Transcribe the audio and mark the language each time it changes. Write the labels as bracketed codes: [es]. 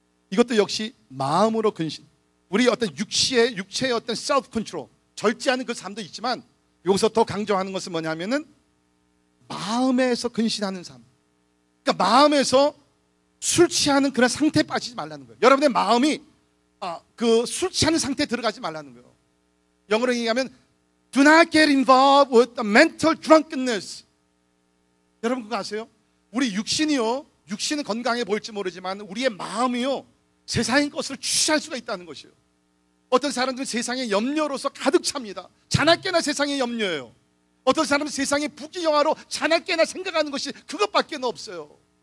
[ko] 이것도 역시 마음으로 근신, 우리 어떤 육체의 어떤 self control, 절제하는 그 삶도 있지만 여기서 더 강조하는 것은 뭐냐면은 마음에서 근신하는 삶. 그러니까 마음에서 술 취하는 그런 상태에 빠지지 말라는 거예요. 여러분의 마음이 그 술 취하는 상태에 들어가지 말라는 거예요. 영어로 얘기하면 [en] Do not get involved with the mental drunkenness. [ko] 여러분 그거 아세요? 우리 육신은 건강해 보일지 모르지만 우리의 마음이요, 세상의 것을 취할 수가 있다는 것이에요. 어떤 사람들은 세상의 염려로서 가득 찹니다. 자나깨나 세상의 염려예요. 어떤 사람은 세상의 부귀영화로 자나깨나 생각하는 것이 그것밖에 없어요.